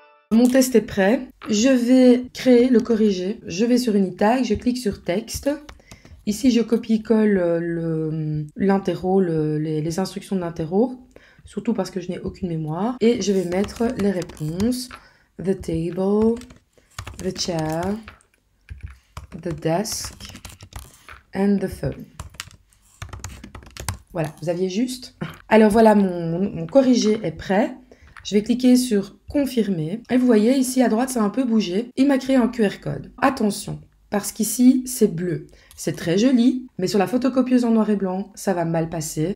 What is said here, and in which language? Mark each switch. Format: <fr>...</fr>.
<fr>Mon test est prêt. Je vais créer le corrigé. Je vais sur Unitag, je clique sur texte. Ici, je copie-colle l'interro, les instructions de l'interro, surtout parce que je n'ai aucune mémoire. Et je vais mettre les réponses.</fr> <en>The table, the chair, the desk, and the phone.</en> <fr>Voilà, vous aviez juste. Alors voilà, mon corrigé est prêt. Je vais cliquer sur confirmer. Et vous voyez ici à droite, ça a un peu bougé. Il m'a créé un QR code. Attention, parce qu'ici, c'est bleu. C'est très joli, mais sur la photocopieuse en noir et blanc, ça va mal passer.</fr>